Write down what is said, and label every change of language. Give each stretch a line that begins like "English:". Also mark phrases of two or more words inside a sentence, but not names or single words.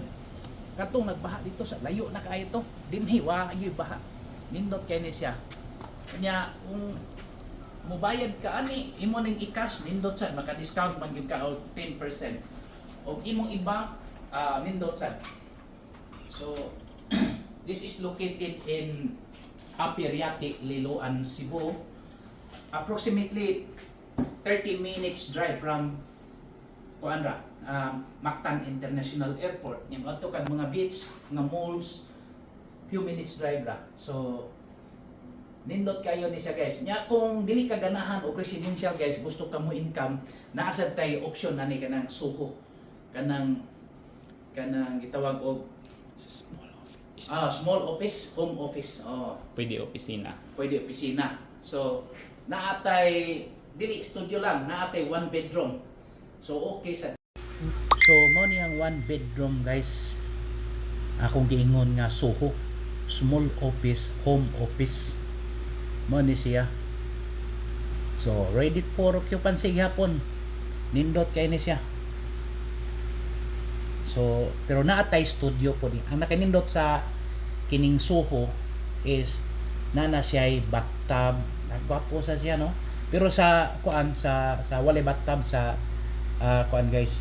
Cebuano: Katong nagbaha dito sa layo na kaayo to. Dinhi wa gyud baha. Nindot kay ni siya. Kanya kung mobayad ka ani imo ning i-cash nindot sa maka-discount man gyud ka og 10%. O imong ibang nindot sad.
English: So this is located in Aperiate, Liloan, Cebu. Approximately 30 minutes drive from Kuanra, Mactan International Airport.
Cebuano: Yan adto kan mga beach, mga malls,
English: few minutes drive ra.
Cebuano: So nindot kayo ni siya guys. Nya kung dili ka ganahan og residential guys, gusto ka mo income, naa sad tay option na ni kanang suho. Kanang gitawag og
English: small office, home office.
Cebuano: Pwede opisina. Pwede opisina. So naatay dili studio lang, naatay
English: one bedroom.
Cebuano: So okay sa. So mo ni ang
English: one bedroom
Cebuano: guys. Akong giingon nga Soho,
English: small office, home office.
Cebuano: Mo ni siya.
English: So ready for occupancy gihapon.
Cebuano: Nindot kay ni siya. So, pero naatay studio po din. Ang nakanindot sa kining Soho is nana siya ay bathtub. Nagwapo sa siya, no? Pero sa kuan sa walay bathtub sa kuan guys.